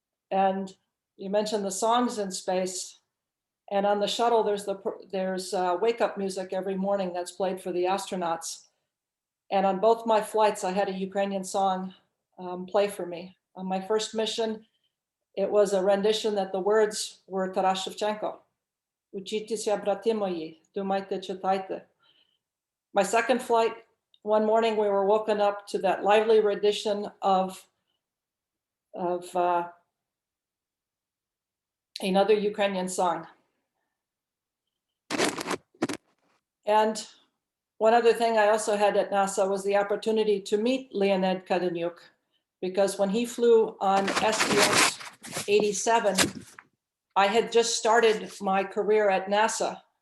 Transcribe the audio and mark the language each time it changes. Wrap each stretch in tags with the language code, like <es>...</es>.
<en>And you mentioned the songs in space. And on the shuttle, there's wake-up music every morning that's played for the astronauts. And on both my flights, I had a Ukrainian song play for me. On my first mission, it was a rendition that the words were Taras Shevchenko.</en> <uk>Учитеся, брати мої, думайте, читайте.</uk> <en>My second flight, one morning we were woken up to that lively rendition of another Ukrainian song. And one other thing I also had at NASA was the opportunity to meet Leonid Kadeniuk, because when he flew on STS 87, I had just started my career at NASA.</en>